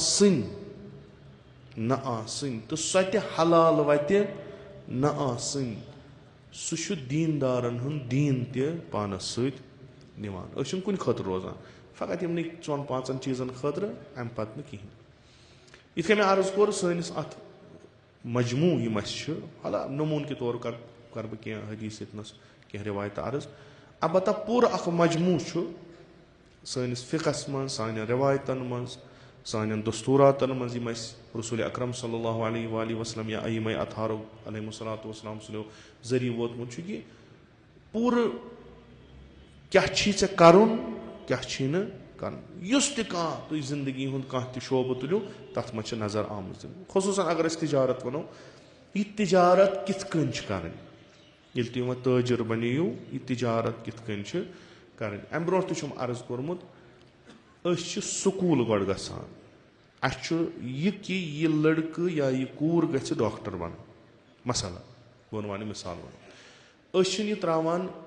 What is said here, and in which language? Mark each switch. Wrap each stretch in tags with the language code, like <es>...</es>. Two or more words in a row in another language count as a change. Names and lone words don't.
<ks>آسٕنۍ تہٕ سۄ تہِ حلال وتہِ نہ آسٕنۍ سُہ چھُ دیٖندارن ہُنٛد دیٖن تہِ پانس سۭتۍ نِوان أسۍ چھِنہٕ کُنہِ خٲطرٕ روزان فقط یِمنٕے 4-5 چیٖزن خٲطرٕ امہِ پتہٕ نہٕ کِہینۍ یِتھ کٔنۍ مےٚ عرض کوٚر سٲنِس اتھ مجموٗع یِم اَسہِ چھِ حالا نموٗن کے طور کرٕ بہٕ کینٛہہ حدیٖث ییٚتنس کینٛہہ رِوایتہٕ عرض البتہ پوٗرٕ اکھ مجموٗع چھُ سٲنِس فِقس منٛز سانٮ۪ن رِوایتن منٛز سانٮ۪ن دستوٗراتن منٛز یِم اَسہِ رسوٗلِ اکرم</ks> <ar>صلی اللہ علیہ وسلم</ar> <ks>یا ائمہ اطہارو</ks> <ar>علیہم الصلوۃ والسلام</ar> <ks>سٕنٛدیو ذٔریعہٕ ووتمُت چھُ کہِ پوٗرٕ کیاہ چھی ژےٚ کرُن کیاہ چھی نہٕ کرُن یُس تہِ کانٛہہ تُہۍ زندگی ہُنٛد کانٛہہ تہِ شوبہٕ تُلِو تتھ منٛز چھِ نظر آمٕژ دِنہٕ خصوٗصن اگر أسۍ تِجارت وَنو یہِ تِجارت کِتھ کٔنۍ چھِ کرٕنۍ ییٚلہِ تُہۍ وۄنۍ تٲجِر بنییِو یہِ تِجارت کِتھ کٔنۍ چھِ کرٕنۍ امہِ برونٛٹھ تہِ چھُم عرض کوٚرمُت أسۍ چھِ سکوٗل گۄڈٕ گژھان اَسہِ چھُ یہِ کہِ یہِ لڑکہٕ یا یہِ کوٗر گژھِ ڈاکٹر بنُن مثلاً بہٕ وَنہٕ مِثال وَنو أسۍ چھِنہٕ یہِ ترٛاوان</ks>